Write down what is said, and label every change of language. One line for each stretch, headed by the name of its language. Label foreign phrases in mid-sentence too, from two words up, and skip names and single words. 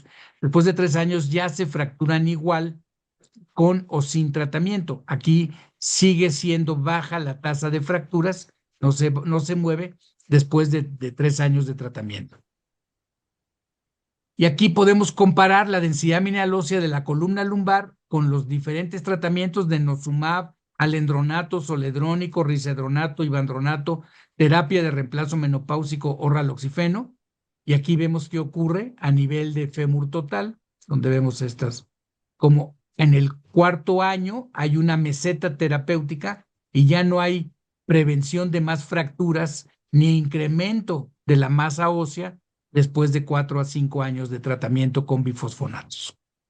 Spanish: Después de 3 años ya se fracturan igual con o sin tratamiento. Aquí sigue siendo baja la tasa de fracturas, no se mueve después de 3 años de tratamiento. Y aquí podemos comparar la densidad mineral ósea de la columna lumbar con los diferentes tratamientos de denosumab, alendronato, zoledrónico, risedronato, ivandronato, terapia de reemplazo menopáusico o raloxifeno. Y aquí vemos qué ocurre a nivel de fémur total, donde vemos estas, como en el 4º año hay una meseta terapéutica y ya no hay prevención de más fracturas ni incremento de la masa ósea después de 4 a 5 años de tratamiento con bifosfonatos.